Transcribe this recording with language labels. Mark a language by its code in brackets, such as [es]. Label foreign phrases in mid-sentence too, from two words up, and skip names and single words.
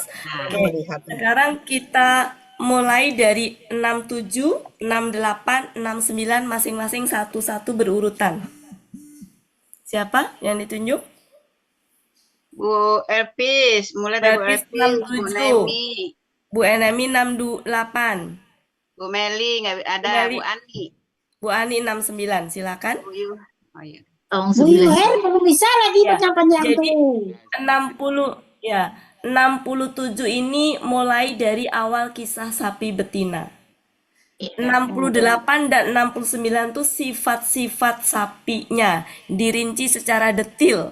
[id] Oke, sekarang kita mulai dari 67, 68, 69 masing-masing satu-satu berurutan. Siapa yang ditunjuk? Bu Elpis, mulai dari Bu Elpis, Bu Nemi. Bu Enemi 68. Bu Meli, nggak ada. Meli. Bu Ani. Bu Ani 69, silakan. Bu Yu. Oh iya. Bu Yuher belum bisa lagi baca-baca Jadi tuh. 67 ini mulai dari awal kisah sapi betina. 68 dan 69 itu sifat-sifat sapinya dirinci secara detil.